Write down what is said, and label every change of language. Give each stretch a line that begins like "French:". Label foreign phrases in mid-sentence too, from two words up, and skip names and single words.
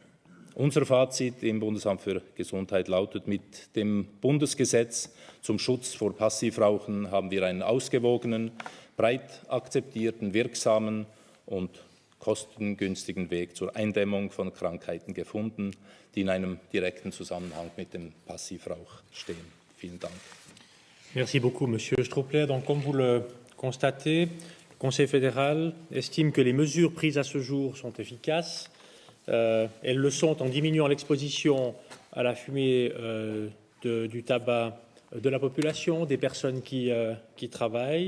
German: Unser Fazit im Bundesamt für Gesundheit lautet, mit dem Bundesgesetz zum Schutz vor Passivrauchen haben wir einen ausgewogenen, breit akzeptierten, wirksamen und kostengünstigen Weg zur Eindämmung von Krankheiten gefunden, die in einem direkten Zusammenhang mit dem Passivrauch stehen. Vielen Dank.
French: Merci beaucoup, Monsieur Struppler. Donc, comme vous le constatez, le Conseil fédéral estime que les mesures prises à ce jour sont efficaces. Elles le sont en diminuant l'exposition à la fumée du tabac de la population, des personnes qui travaillent.